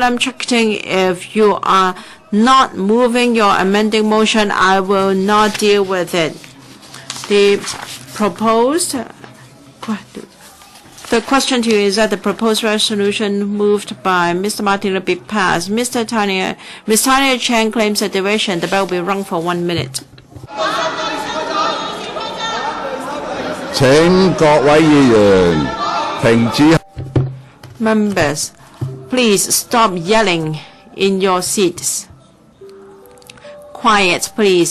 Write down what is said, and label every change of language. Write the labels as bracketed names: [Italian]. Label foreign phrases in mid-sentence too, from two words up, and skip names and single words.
[English] Lam Chak-ting, if you are not moving your amending motion, I will not deal with it. The question to you is that the proposed resolution moved by Mr. Martin will be passed. Ms. Tanya CHAN claims a diversion. The bell will be rung for 1 minute. [Cantonese] 請各位議員停止。 [English] Members, please stop yelling in your seats. Quiet, please.